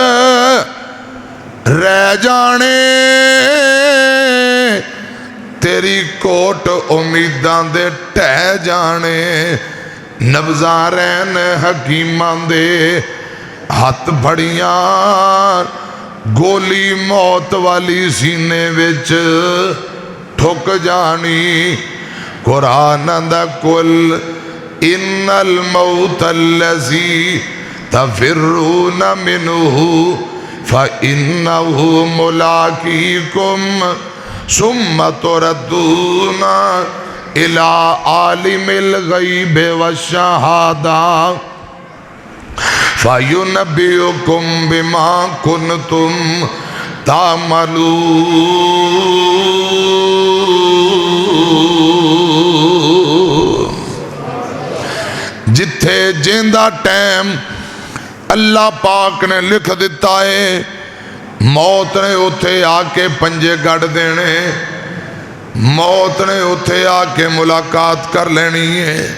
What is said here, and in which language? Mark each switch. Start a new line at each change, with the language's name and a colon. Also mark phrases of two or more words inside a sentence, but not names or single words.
Punjabi: رہ جانے، تیری کوٹ امیداں دے ڈھہ جانے، نبضاں رہن حکیماں دے ہتھ پھڑیاں، گولی موت والی سینے وچ ٹھک جانی. قرآن دا
Arabic: قل إن الموت الذي تفرون منه فإنه ملاقيكم ثم تردون إلى عالم الغيب والشهادة فينبئكم بما كنتم تعملون.
Punjabi: جتھے زندہ ٹائم اللہ پاک نے لکھ دتا ہے، موت نے اوتھے آکے پنجے گڈ دینے، موت نے اوتھے آکے ملاقات کر لینی ہے.